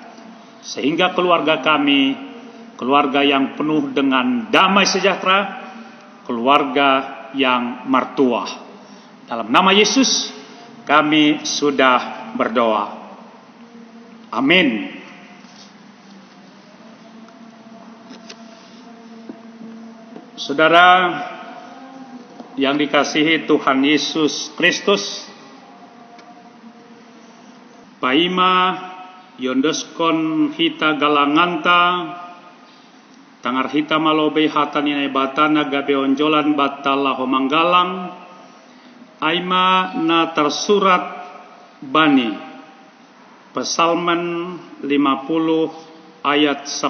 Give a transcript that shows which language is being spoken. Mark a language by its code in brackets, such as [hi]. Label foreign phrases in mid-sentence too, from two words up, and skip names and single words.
[id] Sehingga keluarga kami, keluarga yang penuh dengan damai sejahtera, keluarga yang mertuah. Dalam nama Yesus kami sudah berdoa. Amin. Saudara yang dikasihi Tuhan Yesus Kristus, [sim] paima yondoskon hita galanganta, tangar hita malobe hatan inai batana gabe onjolan batala homanggalang, aima na tersurat bani, Psalmen 50 ayat